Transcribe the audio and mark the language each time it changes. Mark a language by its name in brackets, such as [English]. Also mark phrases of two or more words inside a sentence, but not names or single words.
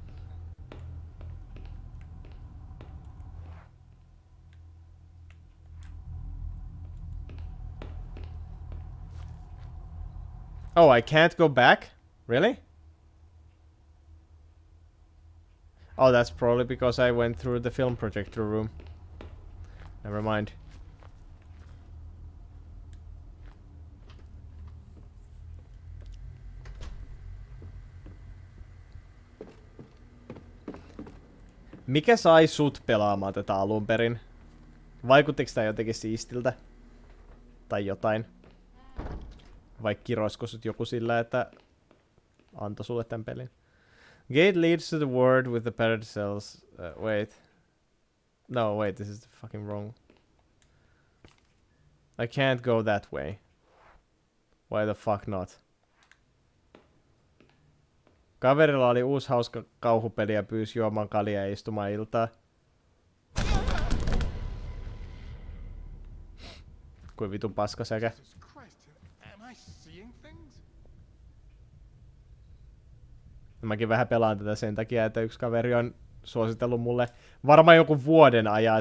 [English] Oh, I can't go back? Really? Oh, that's probably because I went through the film projector room. Never mind. [Finnish] Mikä sai sut pelaamaan tätä alun perin? Vaikuttiko tää jotenkin siistiltä? Tai jotain? Vai kiroisko sut joku sillä, että antoi sulle tän pelin? [English] Gate leads to the ward with the paired cells. Wait. No, wait, this is the fucking wrong. I can't go that way. Why the fuck not? [Finnish] Kaverilla oli uusi hauska kauhupeli ja pyysi juomaan kaljaa ja istumaan iltaa. Kuin vitun paskasäkä. [English] Jesus Christ, am I seeing things? [Finnish] Mäkin vähän pelaan tätä sen takia, että yksi kaveri on suositellut mulle varmaan joku vuoden ajan.